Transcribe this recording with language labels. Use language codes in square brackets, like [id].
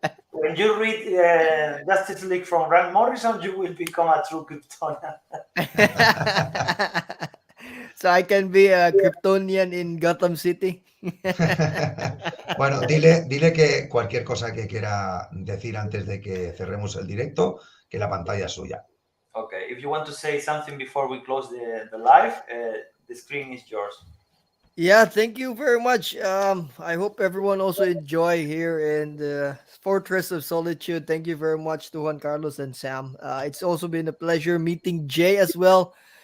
[en] When you read Justice League from Grant Morrison, you will become a true Kryptonian. So I can be a Kryptonian in Gotham City. [es] Bueno, dile que cualquier cosa que quiera decir antes de que cerremos el directo, que la pantalla es suya. [en] Okay, if you want to say something before we close the live, the screen is yours. Yeah, thank you very much. I hope everyone also enjoy here in the Fortress of Solitude. Thank you very much to Juan Carlos and Sam. It's also been a pleasure meeting Jay as well.